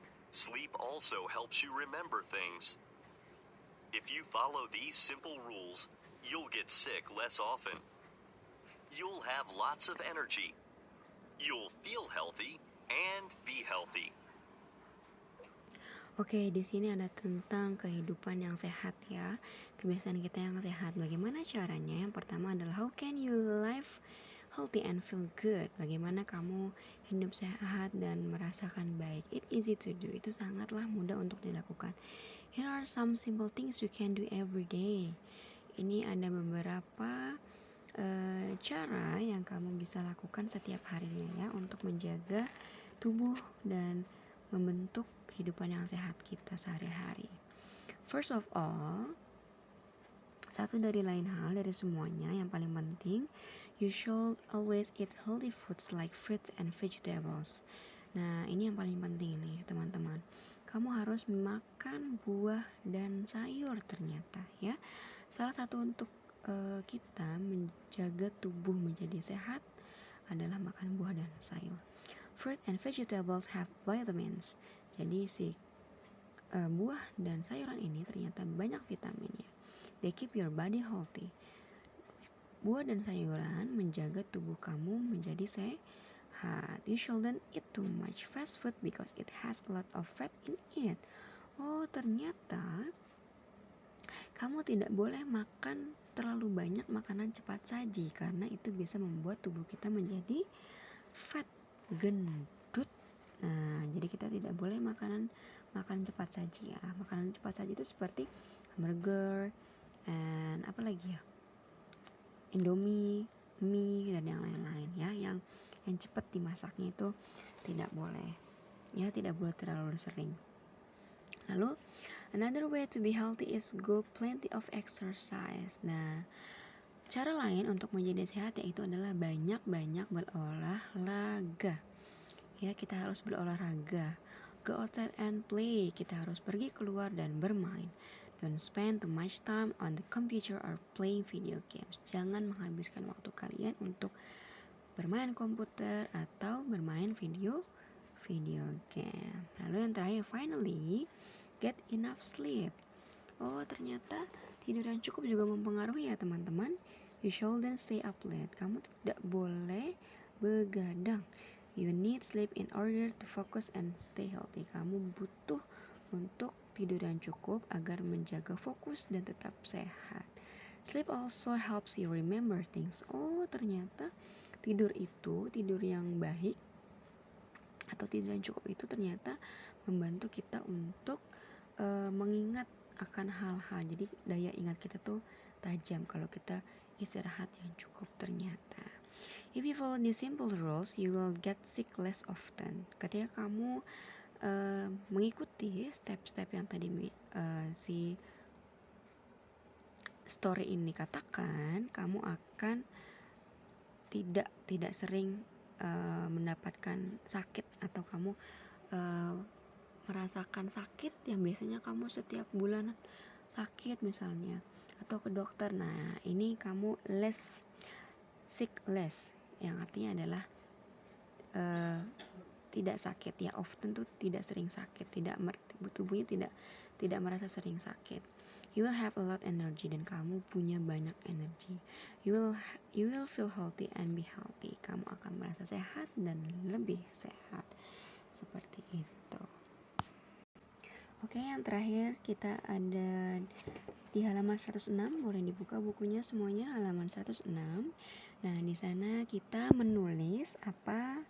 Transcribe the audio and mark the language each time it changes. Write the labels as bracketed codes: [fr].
[en] Sleep also helps you remember things. If you follow these simple rules, you'll get sick less often. You'll have lots of energy. You'll feel healthy and be healthy. Oke, di sini ada tentang kehidupan yang sehat ya, kebiasaan kita yang sehat. [id] Bagaimana caranya? Yang pertama adalah [en] how can you live healthy and feel good? [id] Bagaimana kamu hidup sehat dan merasakan baik? [en] It's easy to do. [id] Itu sangatlah mudah untuk dilakukan. [en] Here are some simple things you can do every day. [id] Ini ada beberapa cara yang kamu bisa lakukan setiap harinya ya untuk menjaga tubuh dan membentuk kehidupan yang sehat kita sehari-hari. [en] First of all, [id] satu dari lain hal dari semuanya yang paling penting, [en] you should always eat healthy foods like fruits and vegetables. [id] Nah, ini yang paling penting nih teman-teman. Kamu harus makan buah dan sayur ternyata ya. Salah satu untuk kita menjaga tubuh menjadi sehat adalah makan buah dan sayur. [en] Fruit and vegetables have vitamins. [id] Jadi si buah dan sayuran ini ternyata banyak vitaminnya. [en] They keep your body healthy. [id] Buah dan sayuran menjaga tubuh kamu menjadi sehat. [en] You shouldn't eat too much fast food because it has a lot of fat in it. [id] Oh, ternyata kamu tidak boleh makan terlalu banyak makanan cepat saji karena itu bisa membuat tubuh kita menjadi fat, gendut. Nah, jadi kita tidak boleh makan cepat saji ya. Makanan cepat saji itu seperti hamburger, and apa lagi ya? Indomie, mie dan yang lain-lain ya. Yang cepat dimasaknya itu tidak boleh. Ya, tidak boleh terlalu sering. [en] Lalu, another way to be healthy is go plenty of exercise. [id] Nah, cara lain untuk menjadi sehat yaitu adalah banyak-banyak berolahraga. Ya, kita harus berolahraga. [en] Go outside and play. [id] Kita harus pergi keluar dan bermain. [en] Don't spend too much time on the computer or playing video games. [id] Jangan menghabiskan waktu kalian untuk bermain komputer atau bermain video game. Lalu yang terakhir, [en] finally, get enough sleep. [id] Oh, ternyata tidur yang cukup juga mempengaruhi ya teman-teman. [en] You shouldn't stay up late. [id] Kamu tidak boleh begadang. [en] You need sleep in order to focus and stay healthy. [id] Kamu butuh untuk tidur yang cukup agar menjaga fokus dan tetap sehat. [en] Sleep also helps you remember things. [id] Oh, ternyata tidur yang baik atau tidur yang cukup itu ternyata membantu kita untuk mengingat akan hal-hal. Jadi daya ingat kita tuh tajam kalau kita istirahat yang cukup ternyata. [en] If you follow these simple rules, you will get sick less often. [id] Ketika kamu mengikuti step-step yang tadi si story ini katakan, kamu akan tidak sering mendapatkan sakit atau kamu merasakan sakit yang biasanya kamu setiap bulan sakit misalnya atau ke dokter. Nah, ini kamu [en] sick less [id] yang artinya adalah tidak sakit ya, often tuh tidak sering sakit, tubuhnya tidak merasa sering sakit. [en] You will have a lot energy [id] dan kamu punya banyak energi. [en] You will feel healthy and be healthy. [id] Kamu akan merasa sehat dan lebih sehat. Seperti itu. Oke, yang terakhir kita ada di halaman 106. Boleh dibuka bukunya semuanya, halaman 106. Nah, di sana kita menulis apa?